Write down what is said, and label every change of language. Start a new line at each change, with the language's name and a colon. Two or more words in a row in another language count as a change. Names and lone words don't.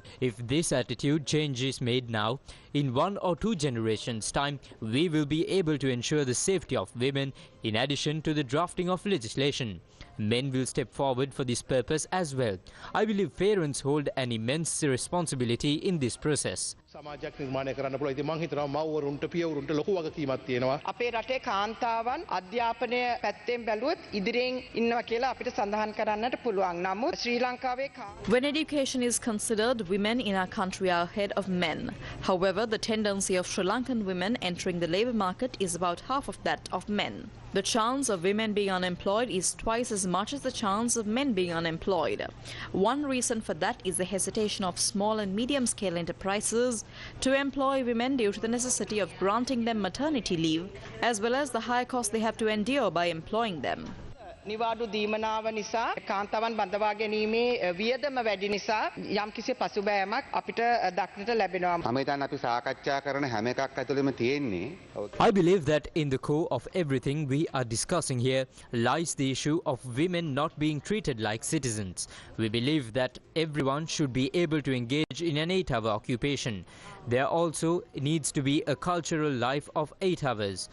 English: If this attitude change is made now, in 1 or 2 generations' time, we will be able to ensure the safety of women in addition to the drafting of legislation. Men will step forward for this purpose as well. I believe parents hold an immense responsibility in this process.
Sinhala: සමාජයක් නිර්මාණය කරන්න පුළුවන්. ඉතින් මම හිතනවා මව්වරුන්ට පියවරුන්ට ලොකු වගකීමක් තියෙනවා. අපේ රටේ කාන්තාවන් අධ්‍යාපනය පැත්තෙන් බැලුවොත් ඉදිරියෙන් ඉන්නවා කියලා අපිට සඳහන් කරන්නට පුළුවන්. නමුත් ශ්‍රී ලංකාවේ
English: When education is considered, women in our country are ahead of men. However, the tendency of Sri Lankan women entering the labour market is about half of that of men. The chance of women being unemployed is twice as much as the chance of men being unemployed. One reason for that is the hesitation of small and medium-scale enterprises to employ women due to the necessity of granting them maternity leave, as well as the high cost they have to endure by employing them.
Sinhala: නිවාඩු දීමනාව නිසා කාන්තාවන් බඳවා ගැනීමේ වියදම වැඩි නිසා යම්කිසි පසුබෑමක් අපිට දක්නට ලැබෙනවා. මම හිතන්නේ අපි සාකච්ඡා කරන හැම එකක් ඇතුළෙම තියෙන්නේ.
English: I believe that in the core of everything we are discussing here lies the issue of women not being treated like citizens. We believe that everyone should be able to engage in an 8-hour occupation. There also needs to be a cultural life of 8 hours.